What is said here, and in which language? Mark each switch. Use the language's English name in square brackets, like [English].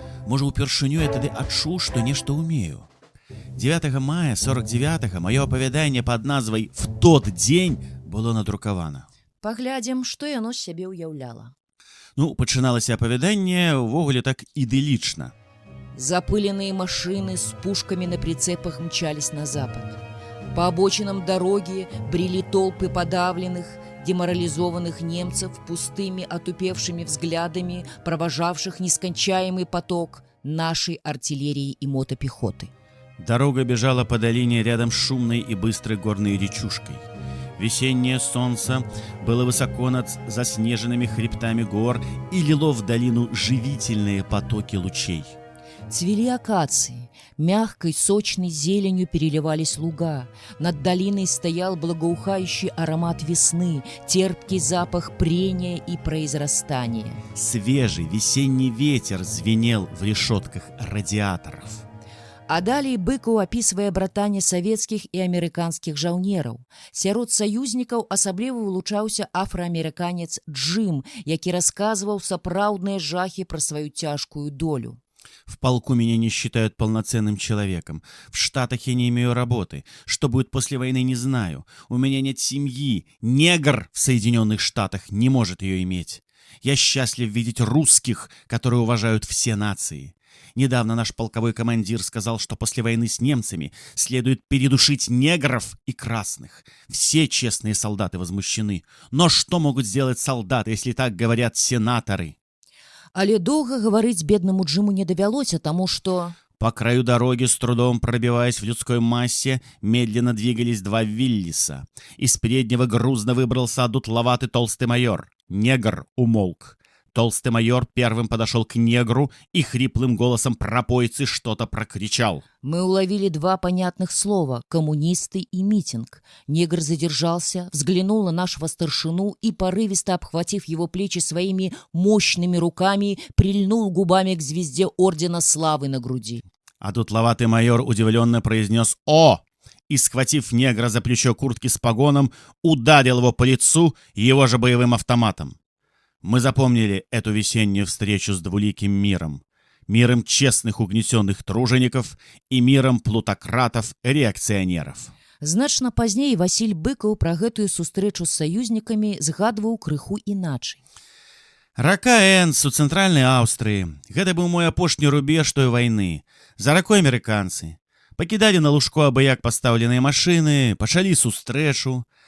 [Belarusian] Можа, упершыню я тады адчуў, што нешта ўмею. 9 мая 49-го маё апавяданне пад назвай «В тот дзень» было надрукавана. Паглядзім, што яно з сябе ўяўляла. Пачыналася апавяданне ўвогуле так ідылічна. [Russian] Запыленные машины с пушками на прицепах мчались на запад. По обочинам дороги брели толпы подавленных, деморализованных немцев, пустыми, отупевшими взглядами, провожавших нескончаемый поток нашей артиллерии и мотопехоты. Дорога бежала по долине рядом с шумной и быстрой горной речушкой. Весеннее солнце было высоко над заснеженными хребтами гор и лило в долину живительные потоки лучей. Цвели акации, мягкой, сочной зеленью переливались луга. Над долиной стоял благоухающий аромат весны, терпкий запах прения и произрастания. Свежий весенний ветер звенел в решетках радиаторов. [Belarusian] А далей Быкаў апісвае братанне савецкіх і амерыканскіх жаўнераў. Сярод саюзнікаў асабліва вылучаўся афраамерыканец Джим, які расказваў сапраўдныя жахі пра сваю цяжкую долю. [Russian] В полку меня не считают полноценным человеком. В Штатах я не имею работы. Что будет после войны, не знаю. У меня нет семьи. Негр в Соединенных Штатах не может ее иметь. Я счастлив видеть русских, которые уважают все нации. Недавно наш полковой командир сказал, что после войны с немцами следует передушить негров и красных. Все честные солдаты возмущены. Но что могут сделать солдаты, если так говорят сенаторы? [Belarusian] Але доўга гаварыць беднаму Джиму не давялося, таму што... [Russian] По краю дороги, с трудом пробиваясь в людской массе, медленно двигались два Виллиса. Из переднего грузно выбрался одутловатый толстый майор. Негр умолк. Толстый майор первым подошел к негру и хриплым голосом пропойцы что-то прокричал. Мы уловили два понятных слова – коммунисты и митинг. Негр задержался, взглянул на нашего старшину и, порывисто обхватив его плечи своими мощными руками, прильнул губами к звезде Ордена Славы на груди. А дутловатый майор удивленно произнес «О!» и, схватив негра за плечо куртки с погоном, ударил его по лицу его же боевым автоматом. Мы запомнили эту весеннюю встречу с двуликим миром. Миром честных угнетенных тружеников и миром плутократов-реакцыянеров. [Belarusian] Значна пазней Васіль Быкаў пра гэтую сустрэчу з саюзнікамі згадваў крыху іначай. Рака Энс у цэнтральнай Аўстрыі. Гэта быў мой апошні рубеж той вайны. За ракой амерыканцы. Пакідалі на лужку абы-як пастаўленыя машыны, пачалі сустрэчу.